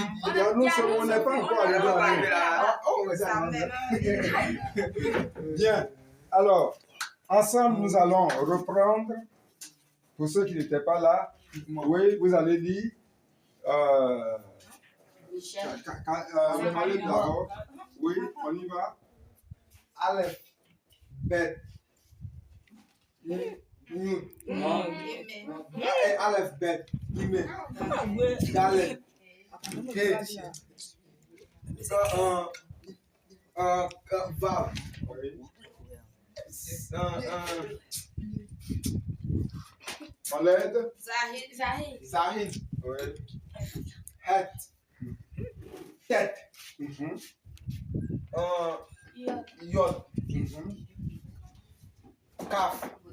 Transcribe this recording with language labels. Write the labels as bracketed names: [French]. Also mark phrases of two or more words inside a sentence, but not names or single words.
[French] On n'est pas encore arrivé à nous. Bien. Alors, ensemble, nous allons reprendre. Pour ceux qui n'étaient pas là, oui, vous allez lire. Allez d'abord. Oui, on y va. [Hebrew] אלף. בית. אלף. בית. אימ. דלת. הא. וו. [French] On l'aide. Zahid. Oui. [Hebrew] חית. טית. יוד. כף.